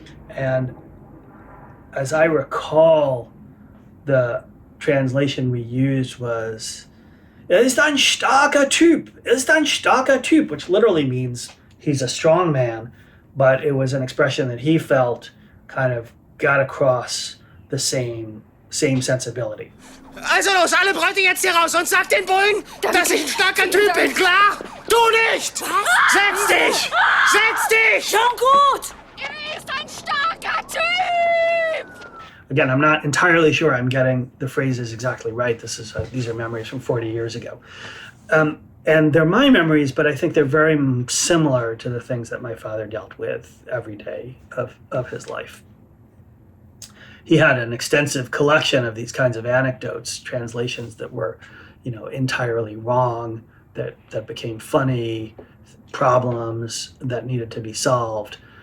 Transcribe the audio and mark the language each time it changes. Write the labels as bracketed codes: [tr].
[en] And as I recall, the translation we used was, [de] ist ein starker Typ, [en] which literally means he's a strong man, but it was an expression that he felt kind of got across the same sensibility. [de] Also los, alle Bräute jetzt hier raus und sag den Bullen, dass ich ein starker Typ bin, klar? Du nicht! Setz dich! Setz dich! Schon gut! Er ist ein starker Typ! [en] Again, I'm not entirely sure I'm getting the phrases exactly right. These are memories from 40 years ago. And they're my memories, but I think they're very similar to the things that my father dealt with every day of his life. He had an extensive collection of these kinds of anecdotes, translations that were, entirely wrong, that became funny, problems that needed to be solved.